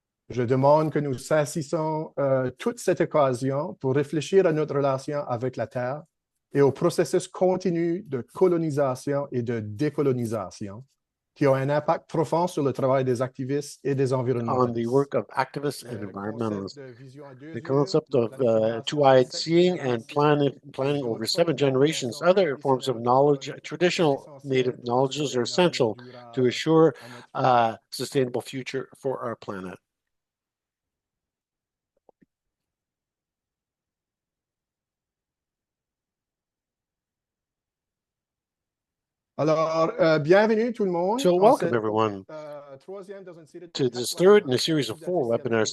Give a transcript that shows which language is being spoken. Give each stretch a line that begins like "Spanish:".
French: Je demande que nous saisissons toute cette occasion pour réfléchir à notre relation avec la Terre et au processus continu de colonisation et de décolonisation qui ont un impact profond sur le travail des activistes et des environnementalistes.
English: On the work of activists and environmentalists. The concept of two-eyed seeing and planning over 7 generations, other forms of knowledge, traditional native knowledges are essential to assure a sustainable future for our planet.
French: Alors, bienvenue tout le monde.
English: So welcome everyone to this third in a series of 4 webinars.